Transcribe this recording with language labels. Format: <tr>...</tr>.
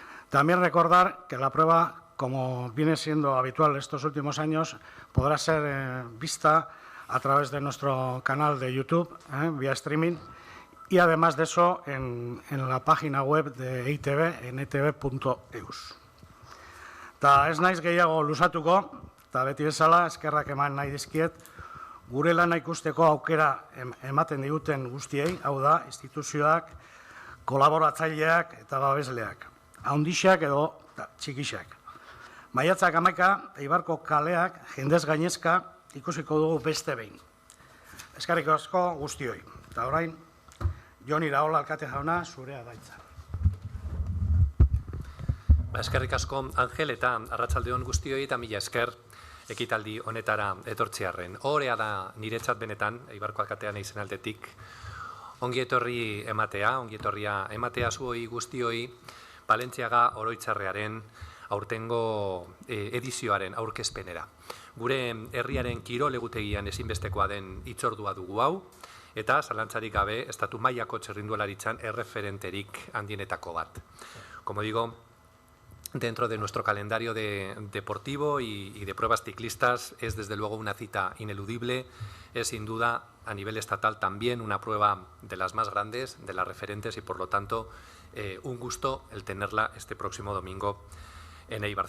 <es>También recordar que la prueba, como viene siendo habitual estos últimos años, podrá ser vista a través de nuestro canal de YouTube, vía streaming, y además de eso en la página web de EITB, en eitb.eus.</es> <eu>Eta ez naiz gehiago luzatuko, eta beti bezala eskerrak eman nahi dizkiet, gure lana ikusteko aukera ematen diguten guztiei, hau da, instituzioak, kolaboratzaileak eta babesleak, handixak edo txikixak. Maiatzak 11, Eibarko kaleak jendez gainezka ikusiko dugu beste behin. Eskerrik asko guztioi. Eta orain, Jon Iraola alkate jauna, zurea daitza. Eskerrik asko, Angel, eta arratsalde on guztioi eta mila esker ekitaldi honetara etortzearren. Horea da niretzat benetan, Eibarko alkatean eizen aldetik, ongi etorri ematea zuoi guztioi, Palentziaga Oroitzarrearen aurtengo edizioaren aurkezpenera. Gure herriaren kirol egutegian ezinbestekoa den hitzordua dugu hau, eta zalantzarik gabe estatu mailako txirrindularitzan erreferenterik handienetako bat.</eu> <es>Como digo, dentro de nuestro calendario deportivo y de pruebas ciclistas es desde luego una cita ineludible, es sin duda a nivel estatal también una prueba de las más grandes, de las referentes y por lo tanto un gusto el tenerla este próximo domingo en Eibar.</es>